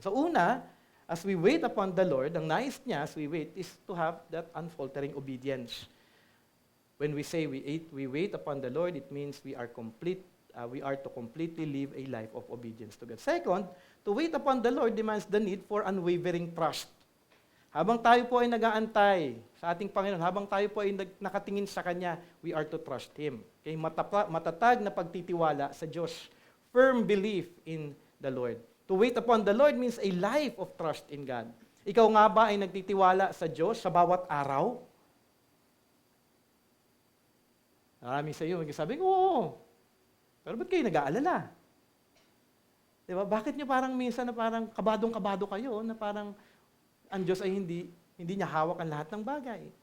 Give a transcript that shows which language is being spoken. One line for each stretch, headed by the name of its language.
English: So una, as we wait upon the Lord,
Filipino: ang nais niya
English: as we wait is to have that unfaltering obedience. When we say we wait upon the Lord, it means we are to completely live a life of obedience to God. Second, to wait upon the Lord demands the need for unwavering trust.
Filipino: Habang tayo po ay nag-aantay sa ating Panginoon, habang tayo po ay nakatingin sa Kanya,
English: we are to trust Him. Okay?
Filipino: Matatag na pagtitiwala sa Diyos.
English: Firm belief in the Lord. To wait upon the Lord means a life of trust in God.
Filipino: Ikaw nga ba ay nagtitiwala sa Diyos sa bawat araw? Marami sa iyo magsasabi, oo. Pero ba't kayo nag-aalala? Diba? Bakit niyo parang minsan na parang kabadong-kabado kayo, na parang ang Diyos ay hindi niya hawak ang lahat ng bagay?